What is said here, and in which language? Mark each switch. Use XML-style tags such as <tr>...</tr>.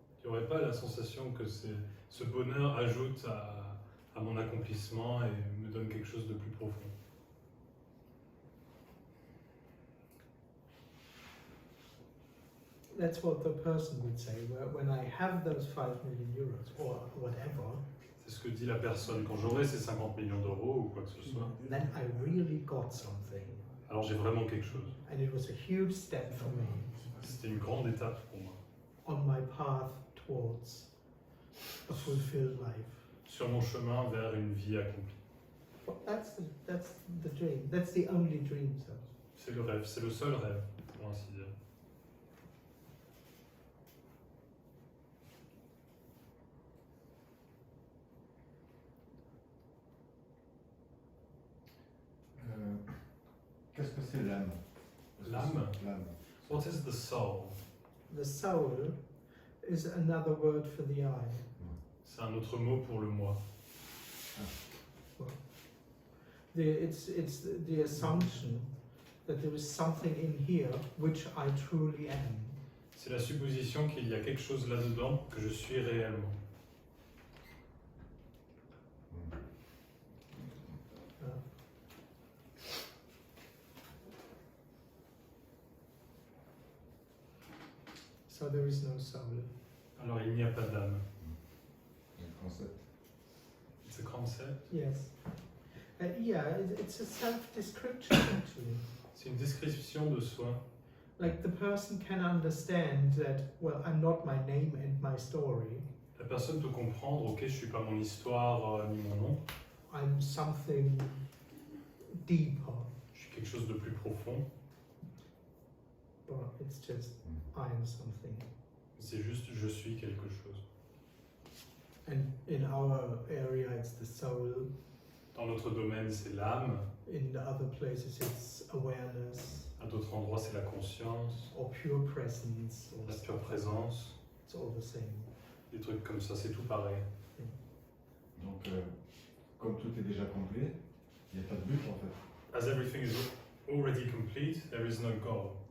<fr>il n'y aurait pas la sensation que ce bonheur ajoute à mon accomplissement et me donne quelque chose de plus profond.</fr> <en>That's what the person would say. When I have those 5 million euros or whatever,</en> <fr>C'est ce que dit la personne. Quand j'aurai ces 50 millions d'euros ou quoi que ce soit,</fr> <en>then I really got something.</en> <fr>alors j'ai vraiment quelque chose.</fr> <en>And it was a huge step for me</en> <fr>C'était une grande étape pour moi.</fr> <en>on my path towards a fulfilled life.</en> <fr>Sur mon chemin vers une vie accomplie.</fr> <en>But that's the dream. That's the only dream, so.</en> <fr>C'est le rêve, c'est le seul rêve, pour ainsi dire. Qu'est-ce que c'est l'âme? L'âme? L'âme.</fr> <en>What is the soul? The soul is another word for the I.</en> <fr>C'est un autre mot pour le moi.</fr> <en>It's the assumption that there is something in here which I truly am.</en> <fr>C'est la supposition qu'il y a quelque chose là-dedans que je suis réellement.</fr> <en>So there is no soul.</en> <fr>Alors il n'y a pas d'âme. Le concept.</fr> <en>It's a concept. Yes. It's a self-description actually.</en> <fr>C'est une description de soi.</fr> <en>Like the person can understand that, well, I'm not my name and my story.</en> <fr>La personne peut comprendre, ok, je suis pas mon histoire ni mon nom.</fr> <en>I'm something deeper,</en> <fr>Je suis quelque chose de plus profond.</fr> <en>but it's just I am something.</en> <fr>C'est juste je suis quelque chose.</fr> <en>And in our area, it's the soul.</en> <fr>Dans notre domaine, c'est l'âme.</fr> <en>In the other places, it's awareness</en> <fr>À d'autres endroits, c'est la conscience,</fr> <en>or pure presence. Or</en> <fr>la</fr> <en>stuff</en> <fr>pure</fr> <en>like that.</en> <fr>présence.</fr> <en>It's all the same.</en> <fr>Des trucs comme ça, c'est tout pareil. Donc, comme tout est déjà complet, il n'y a pas de but en fait.</fr> <en>As everything is already complete, there is no goal.</en>